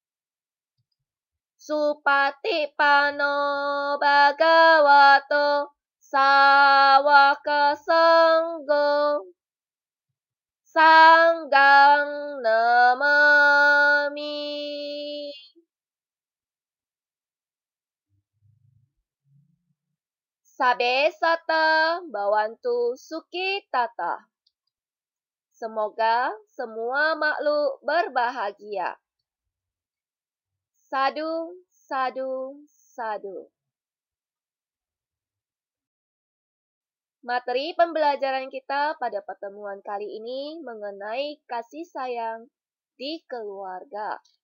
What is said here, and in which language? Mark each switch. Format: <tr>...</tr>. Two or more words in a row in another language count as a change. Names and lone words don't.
<pi>Supatipanno Bhagavato Sawaka Sangho Sanggang Namami. Sabe Sata Bawantu Sukitata.</pi> <id>Semoga semua makhluk berbahagia.</id> <pi>Sadu, sadu, sadu.</pi> <id>Materi pembelajaran kita pada pertemuan kali ini mengenai kasih sayang di keluarga.</id>